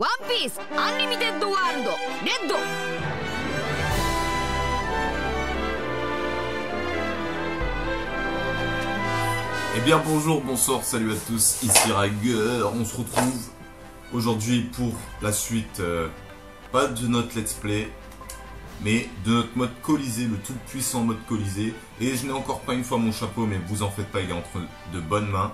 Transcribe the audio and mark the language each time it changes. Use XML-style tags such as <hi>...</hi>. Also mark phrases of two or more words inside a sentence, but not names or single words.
<ja>ピースアンリミテッドワールドレッド。</ja> <fr>Eh bien bonjour, bonsoir, salut à tous, ici Rager, on se retrouve aujourd'hui pour la suite, pas de notre</fr> <en>let's play,</en> <fr>mais de notre mode Colisée, le tout puissant mode Colisée. Et je n'ai encore pas une fois mon chapeau, mais vous en faites pas, il est entre de bonnes mains.</fr>